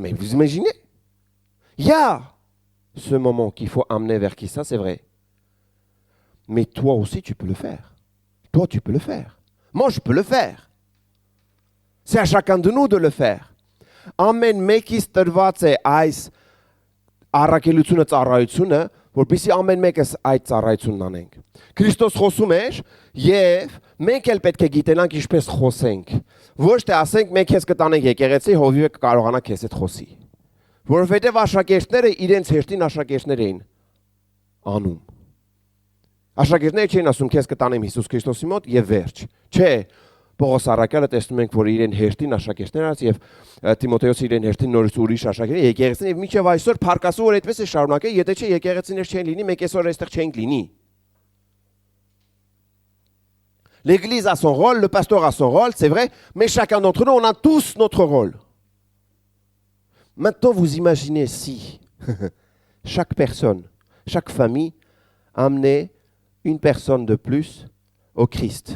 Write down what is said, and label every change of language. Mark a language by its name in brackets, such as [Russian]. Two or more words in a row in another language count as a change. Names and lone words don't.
[French] Mais vous imaginez? Il y a ce moment qu'il faut amener vers qui ça, c'est vrai. Mais toi aussi, tu peux le faire. Toi, tu peux le faire. Moi, je peux le faire. C'est à chacun de nous de le faire. [Armenian] Ամեն մեկիս տրված է այս առաքելությունը ծառայությունը, որպեսզի ամեն մեկս այդ ծառայությունն անենք։ Քրիստոս խոսում էր եւ մենք էլ պետք է գիտենանք ինչպես խոսենք։ Ոչ թե ասենք մենք քեզ կտանենք եկեղեցի, հովիվը կկարողանա քեզ հետ խոսի։ Որովհետեւ աշակերտները իրենց հերթին աշակերտներ էին անում։ Աշակերտները չէին ասում քեզ կտանեմ Հիսուս Քրիստոսի մոտ եւ վերջ։ Չէ, Պողոս առաքյալը տեսնում ենք, որ իրեն հերթին աշակերտներ արած եւ Տիմոթեոս իրեն հերթին նորից ուրիշ աշակերտներ եկեղեցին եւ մինչեւ այսօր փառքասու որ այդպես է շարունակել, եթե չէ եկեղեցիներ չեն լինի, մենք այսօր այստեղ չենք լինի։ [French] L'Église a son rôle, le pasteur a son rôle, c'est vrai, mais chacun d'entre nous, on a tous notre rôle. Maintenant, vous imaginez si chaque personne, chaque famille amenait une personne de plus au Christ.